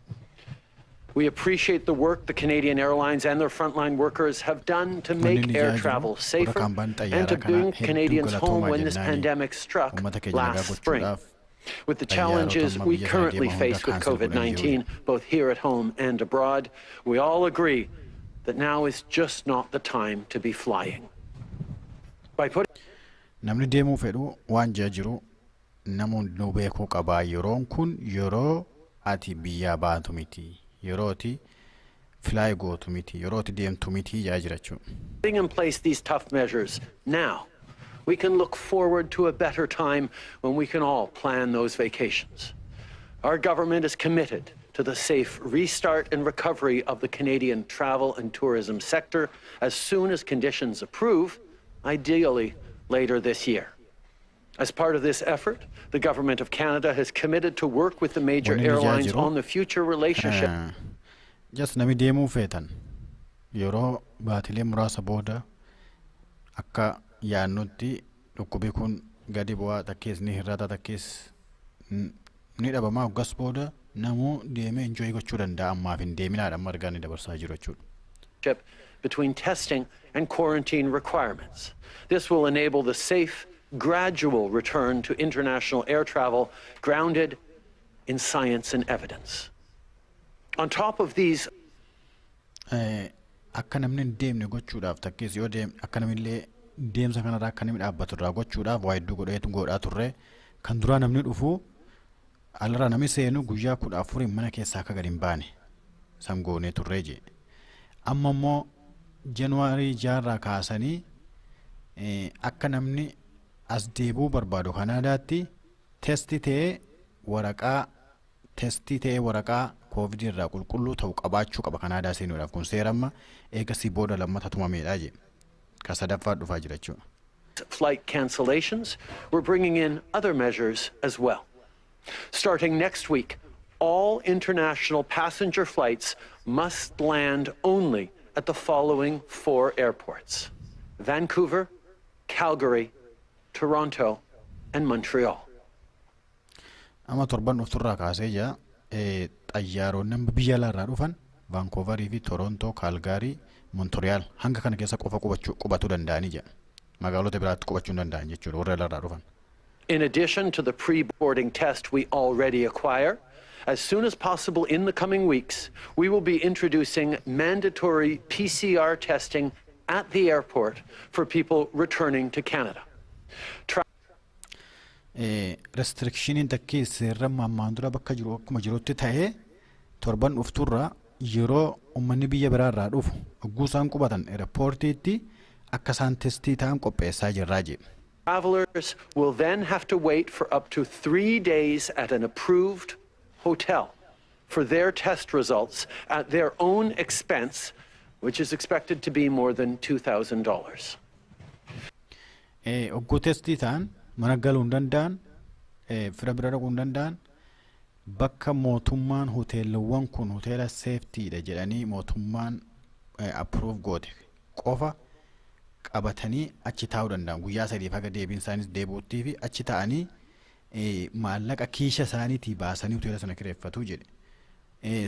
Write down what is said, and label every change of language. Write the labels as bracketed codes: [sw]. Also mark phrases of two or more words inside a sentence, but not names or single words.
[en] We appreciate the work the Canadian Airlines and their frontline workers have done to make air travel safer and to bring Canadians home when this pandemic struck last spring. With the challenges we currently face with COVID-19, both here at home and abroad, we all agree that now is just not the time to be flying. By putting [om] namni deemuu fedhu waan jiru namoonni nu beekuu qabaa yeroon kun yeroo ati biyyaa baatu miti yerooti fly gootu miti yerooti deemtu miti jiraachuu. [en] Putting in place these tough measures now, we can look forward to a better time when we can all plan those vacations. Our government is committed to the safe restart and recovery of the Canadian travel and tourism sector as soon as conditions approve, ideally later this year. As part of this effort, the Government of Canada has committed to work with the major airlines on the future relationship. [om] Just nami deemuu feetan yeroo baatilee muraasa booda akka yaannutti dhukkubi kun gadi bu'aa takkees ni hir'ata takkees ni dhabamaa hoggas booda namuu deemee enjoy gochuu danda'a ammaaf hin deeminaadha amma argaa ni dabarsaa jiru jechuudha. [en] Between testing and quarantine requirements. This will enable the safe, gradual return to international air travel grounded in science and evidence. On top of these [om] akka namni hin deemne gochuudhaaf takkees yoo deem akka namillee deemsa kanarraa akka namni dhaabbatu irraa gochuudhaaf waa hedduu godhaa turre kan duraa namni dhufu alirraa namni seenu guyyaa 14 mana keessaa akka gadi hin baane san goonee turre jee amma immoo Januaarii jaarraa kaasanii akka namni as deebuu barbaadu Kanaadaatti testii ta'ee waraqaa COVID irraa qulqulluu ta'u qabaachuu qaba Kanaadaa seenuudhaaf. Kun seeramma eegasii booda lammata tumameedha jedhe. Ka sadaffaa dhufaa jira jechuudha. [en] Flight cancellations, we're bringing in other measures as well. Starting next week, all international passenger flights must land only at the following 4 airports: Vancouver, Calgary, Toronto, and Montreal. [om] Amma torban dhufturraa kaasee jira xayyaaronni biyya alaarraa dhufan Vancouverii fi Toronto, Calgary, Montreal hanga kana keessa qofa qubachuu danda'anii jira. Magaalota biraatti qubachuu danda'an jechuudha warra alaarraa dhufan. [en] In addition to the pre-boarding test we already acquire, as soon as possible in the coming weeks, we will be introducing mandatory PCR testing at the airport for people returning to Canada. [om] Restrictioniin takkii seerra ammaan dura bakka jiru akkuma jirutti ta'ee torban dhufturraa yeroo uummanni biyya biraarraa dhufu hogguu isaan qubatan airportiitti akka isaan testii ta'an qopheessaa jirraa jedhe. [en] Travelers will then have to wait for up to 3 days at an approved hotel for their test results at their own expense, which is expected to be more than $2,000. [om] Hogguu testii ta'an mana galuu hin danda'an fira bira dhaquu hin danda'an bakka mootummaan hoteelawwan kun hoteela seeftiidha jedhanii mootummaan approve goote qofa qabatanii achi taa'uu danda'an guyyaa 3 haga deebiin isaanis deebi'uutti fi achi ta'anii maallaqa kiisha isaaniitii baasanii hoteela sana kireeffatu jedhe.